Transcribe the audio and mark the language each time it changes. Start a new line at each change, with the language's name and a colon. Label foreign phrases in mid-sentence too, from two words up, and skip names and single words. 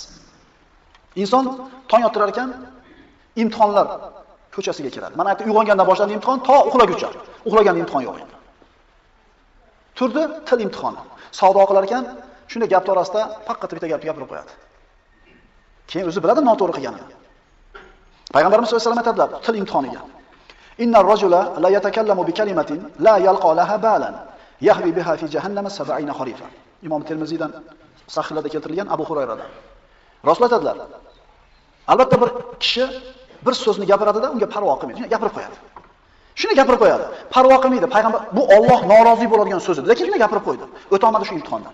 Uzbek: Inson tong ottirar ekan, imtihonlar ko'chasiga kiradi. Mana aytib, uyg'ongandan boshlandi imtihon, to uxlaguncha. Uxlaganda imtihon yo'q endi. Turdi, til imtihoni. Savdo qilar ekan, shunday gap orasida faqat bitta gapni gapirib qo'yadi. Keyin o'zi biladi noto'g'ri qilganini. Payg'ambarimiz
Arabic: صلى الله عليه وسلم
Uzbek: aytadilar, til imtihoniga.
Arabic: إن الرجل ليتكلم بالكلمة لا يلقي لها بالا يهوي بها في جهنم 70 خريفا.
Uzbek: Imom Termiziydan sahihlarda keltirilgan Abu Hurayradan. Rasul aytadilar. Albatta bir kishi bir so'zni gapiradi-da, unga parvo qilmaydi. Shuni gapirib qo'yadi. Shuni gapirib qo'yadi. Parvo qilmaydi. Payg'ambar bu Alloh norozi bo'ladigan so'z edi, lekin shuni gapirib qo'ydi. O'tolmadi shu imtihondan.